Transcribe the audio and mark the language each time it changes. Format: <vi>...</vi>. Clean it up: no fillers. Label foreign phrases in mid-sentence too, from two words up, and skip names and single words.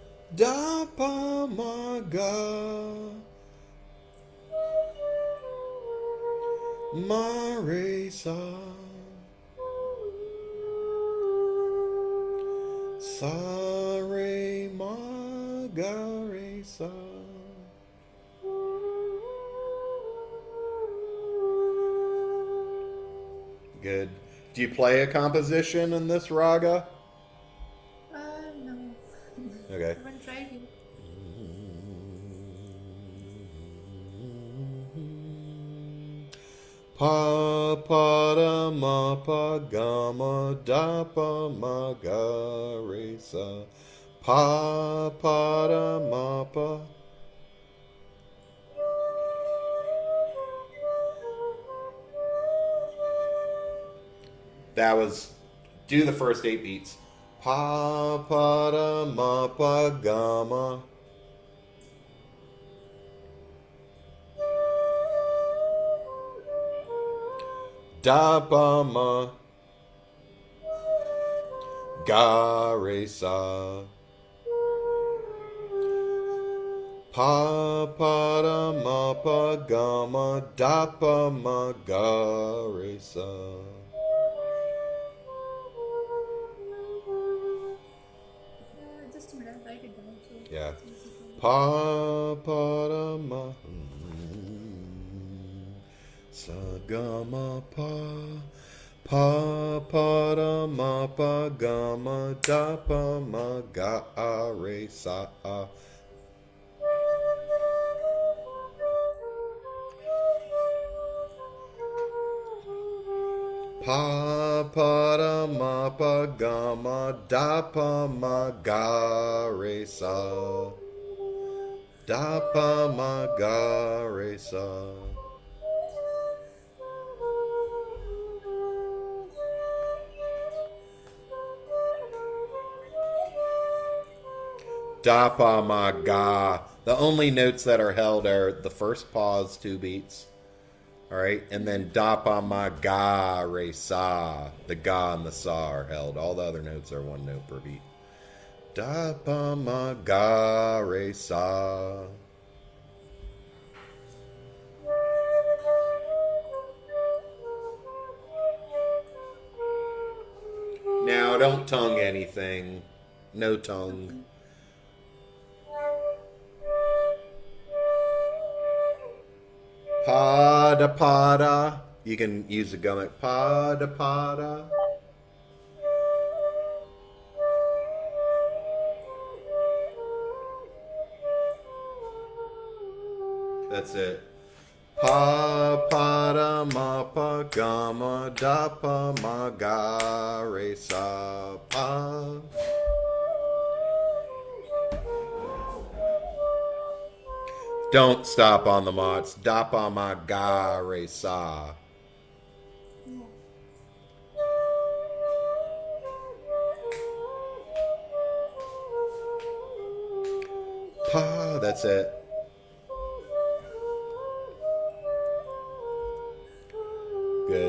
<en>Da pa ma ga. Ma re sa. Sa re ma ga re sa. Good. Do you play a composition in this raga? No. Okay. I haven't tried it. Pa pa da ma pa ga ma da pa ma ga re sa. Pa pa da ma pa. That was, do the first 8 beats. Pa pa da ma pa ga ma. Da pa ma ga re sa. Pa pa da ma pa ga ma da pa ma ga re sa. Just a minute, I'll write it down. So Yeah. it's easy to- Pa pa da ma sa ga ma pa. Pa pa da ma pa ga ma da pa ma ga re sa. Pa pa da ma pa ga ma da pa ma ga re sa. Da pa ma ga re sa. Da pa ma ga. The only notes that are held are the first pause 2 beats. All right, and then da pa ma ga re sa. The ga and the sa are held. All the other notes are 1 note per beat. Da pa ma ga re sa. Now don't tongue anything. No tongue. Pada pada. You can use the gum at pada pada. That's it. Pa pada ma pa ga ma da pa ma ga re sa pa. Don't stop on the ma. It's da pa ma ga re sa. Pa. That's it. Good.</en>